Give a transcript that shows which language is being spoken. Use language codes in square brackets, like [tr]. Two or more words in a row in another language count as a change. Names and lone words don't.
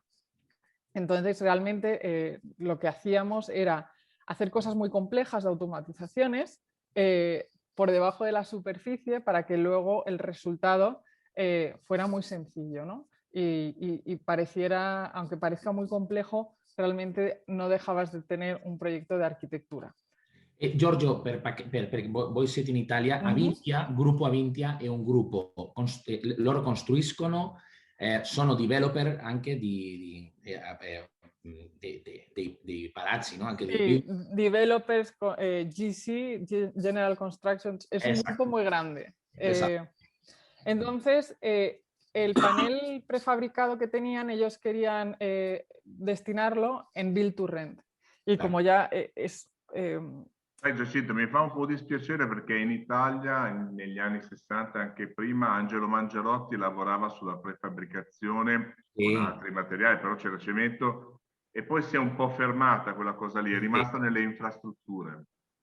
[es] Entonces, realmente lo que hacíamos era hacer cosas muy complejas de automatizaciones por debajo de la superficie para que luego el resultado fuera muy sencillo, ¿no? Y pareciera, aunque parezca muy complejo, realmente no dejabas de tener un proyecto de architettura. [it] Giorgio, voi siete in Italia, Avintia, gruppo Avintia è un gruppo, loro costruiscono, sono developer anche dei palazzi, no? Anche [es] sí, [en] developers, GC, General Construction, [es] es un grupo muy grande. Entonces, el panel prefabricado que tenían, ellos querían destinarlo en [en] Build to Rent. [es] Y como ya es... [it] Giacinto, mi fa un po' dispiacere perché in Italia negli anni 60, anche prima, Angelo Mangerotti lavorava sulla prefabbricazione con altri materiali, però c'era cemento, e poi si è un po' fermata quella cosa lì, è rimasta nelle infrastrutture.